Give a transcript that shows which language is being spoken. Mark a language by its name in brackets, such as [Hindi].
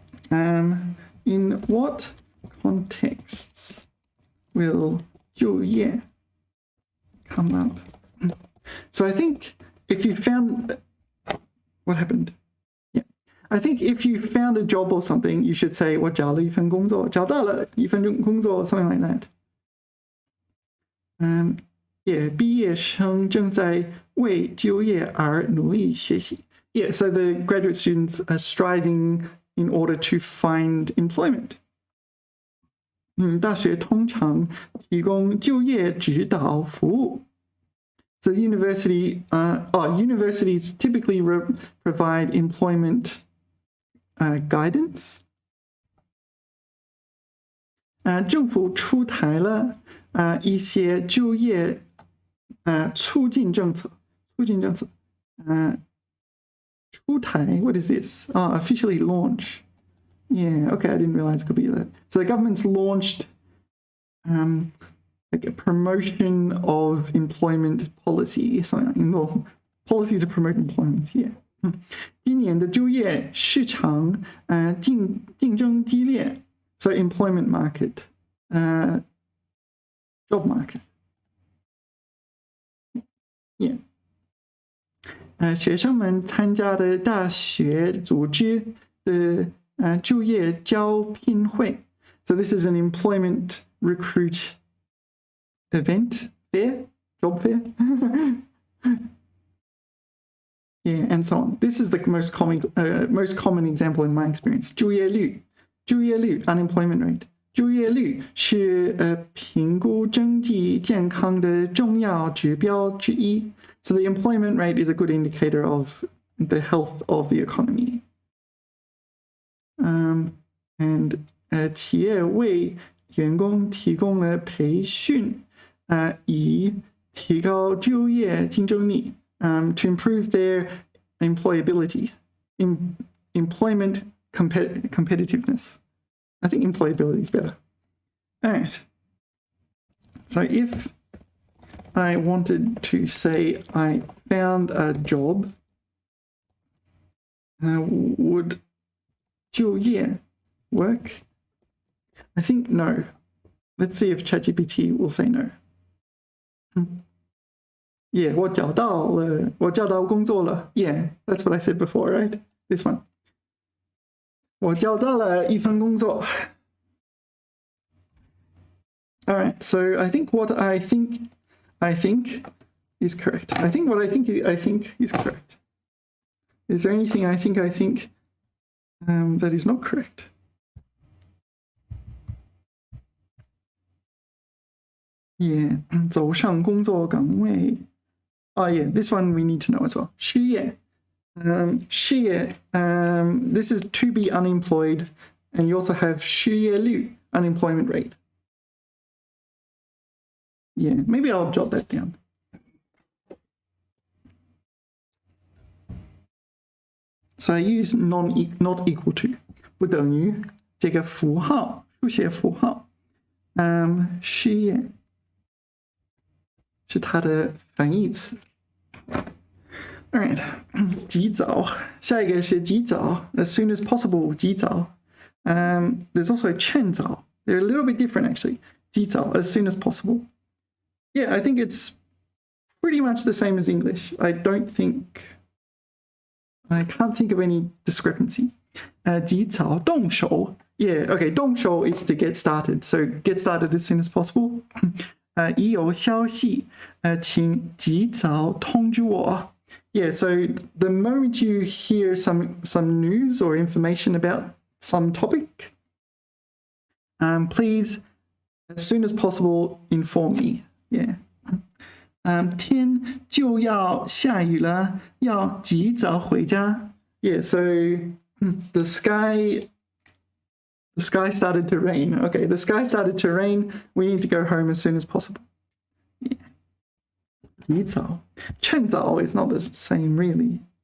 [English] In what contexts will 就业 come up? So I think if you found... What happened? Yeah. I think if you found a job or something, you should say [Chinese] 我找了一份工作, 找到了一份工作, [English] something like that. [Chinese] Yeah, 毕业生正在为就业而努力学习. [English] Yeah, so the graduate students are striving in order to find employment. [Chinese] 大学通常提供就业指导服务. [English] So the universities typically provide employment guidance. [Chinese] 政府出台了一些就业促进政策. [English] 出台, what is this? Officially launch. Yeah, okay, I didn't realize it could be that. So the government's launched like a promotion of employment policy, something, well, policy to promote employment, yeah. [Chinese] 今年的就业市场竞争激烈 [English] so employment market, job market, yeah. [Chinese] 学生们参加的大学组织的就业招聘会 [English] so this is an employment recruit event fair, job fair. Yeah, and so on. This is the most common example in my experience. 就业率 unemployment rate. [Chinese] 就业率是评估经济健康的重要指标之一. [English] So the employment rate is a good indicator of the health of the economy. And [Chinese] 企业为员工提供了培训以提高就业竞争力 [English] to improve their employability, employment competitiveness. I think employability is better. All right. So if I wanted to say I found a job, would 就业 work? I think no. Let's see if ChatGPT will say no. [Chinese] Yeah, 我找到工作了. [English] Yeah, that's what I said before, right? [Chinese] This one. 我找到了一份工作. [English] All right, so I think what I think is correct. I think what I think is correct. Is there anything I think that is not correct? [Chinese] Yeah, 走上工作岗位. [English] Oh yeah, this one we need to know as well. [Chinese] 失业. [English] 失业, this is to be unemployed, and you also have 失业率, unemployment rate. Yeah, maybe I'll jot that down. So I use not equal to, [Chinese] 不等于这个符号，数学符号。失业是它的反义词。 [English] All right, 及早， [Chinese] 下一个是及早 [English] as soon as possible, 及早。 There's also 趁早. They're a little bit different actually. 及早 as soon as possible. Yeah, I think it's pretty much the same as English. I can't think of any discrepancy. [Chinese] 及早动手. [English] Yeah, okay, 动手 is to get started. So get started as soon as possible. [Chinese] 已有消息，请及早通知我. [English] Yeah, so the moment you hear some news or information about some topic, please, as soon as possible, inform me. Yeah. [Chinese] 天就要下雨了，要及早回家. [English] Yeah, so the sky started to rain. Okay, the sky started to rain. We need to go home as soon as possible. Yeah. 及早，趁早 is not the same really.